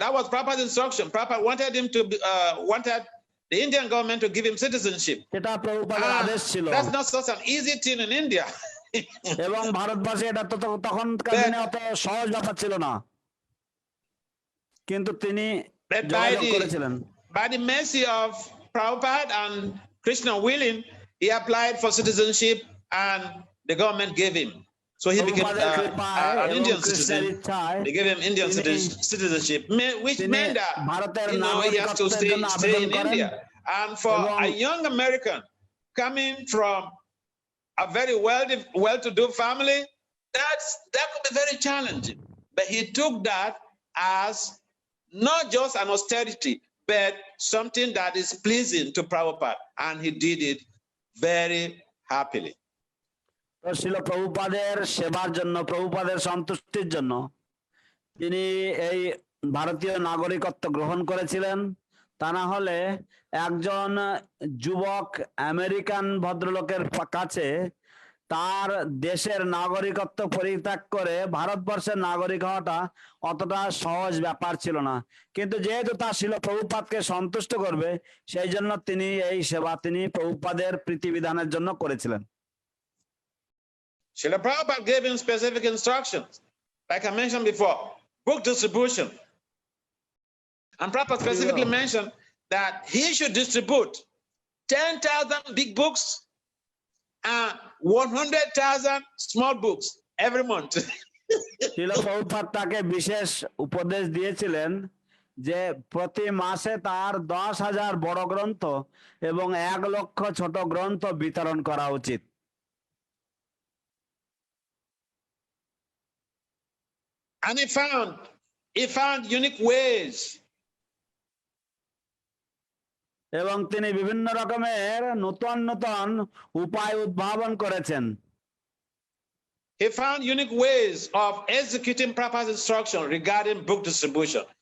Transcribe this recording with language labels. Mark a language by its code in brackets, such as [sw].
[en] That was Prabhupada's instruction. Prabhupada wanted him to wanted the Indian government to give him citizenship. That's not such an easy thing in India. [bn] এবং ভারতবর্ষে এটা তো তখনকার দিনে অত সহজ ব্যাপার ছিল না, কিন্তু তিনি যোগাযোগ করেছিলেন। [en] By the mercy of Prabhupada and Krishna willing, he applied for citizenship and the government gave him. So he became an Indian citizen. They gave him Indian citizenship, which meant that he has to stay in India. And for a young American coming from a very well-to-do family, that could be very challenging. But he took that as not just an austerity, but something that is pleasing to Prabhupada, and he did it very happily. [bn] শিল প্রভুপাদের সেবার জন্য, প্রভুপাদের সন্তুষ্টির জন্য তিনি এই ভারতীয় নাগরিকত্ব গ্রহণ করেছিলেন। তা না হলে একজন যুবক আমেরিকান ভদ্রলোকের কাছে তার দেশের নাগরিকত্ব পরিত্যাগ করে ভারতবর্ষের নাগরিক হওয়াটা অতটা সহজ ব্যাপার ছিল না, কিন্তু যেহেতু তার শিল প্রভুপাদকে সন্তুষ্ট করবে সেই জন্য তিনি এই সেবা তিনি প্রভুপাদের প্রীতিবিধানের জন্য করেছিলেন। [en] Srila Prabhupada gave him specific instructions, like I mentioned before, book distribution. And Prabhupada specifically mentioned that he should distribute 10,000 big books and 100,000 small books every month. [bn] শিল প্রভুপাদ তাকে বিশেষ উপদেশ দিয়েছিলেন যে প্রতি মাসে তার 10,000 বড় গ্রন্থ এবং 1 লক্ষ ছোট গ্রন্থ বিতরণ করা উচিত। [en] And he found unique ways. [bn] এবং তিনি বিভিন্ন রকমের নতুন নতুন উপায় উদ্ভাবন করেছেন। [en] He found unique ways of executing Prabhupada's instruction regarding book distribution.